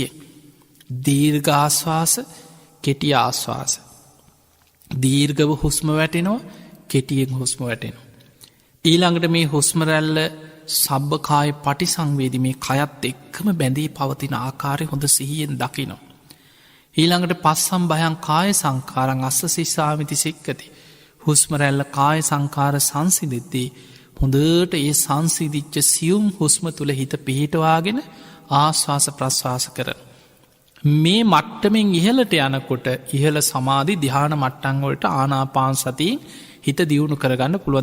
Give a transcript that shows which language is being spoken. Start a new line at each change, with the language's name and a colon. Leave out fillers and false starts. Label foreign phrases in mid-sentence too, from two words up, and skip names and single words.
Sinhala: දීර්ඝ ආශ්වාස කෙටි ආශ්වාස. දීර්ගව හුස්ම වැටෙනවා කෙටියෙන් හුස්ම වැටෙනවා. ඊළඟට මේ හුස්මරැල්ල
Pali: සබ්භකාය පටි සංවේදී
Sinhala: මේ කයත් එක්කම බැඳී පවතින ආකාරය හොඳ සිහියෙන් දකිනවා.
Pali: ඊළඟට පස්සම් භයන් කාය සංකාරං අස්ස සිස්සාමිති සික්කති.
Sinhala: හුස්මරැල්ල
Pali: කාය සංකාර
Sinhala: සංසිදෙද්දී හොඳට ඒ සංසිදිච්ච සියුම් හුස්ම තුළ හිත පිහිටවාගෙන ආශ්වාස ප්‍රශ්වාස කරන. මේ මට්ටමෙන් ඉහලට යනකොට ඉහල සමාධි දිහාන මට්ටංවලට ආනාපාන සතියෙන් හිත දියුණු කරගන්න පුළුවන්.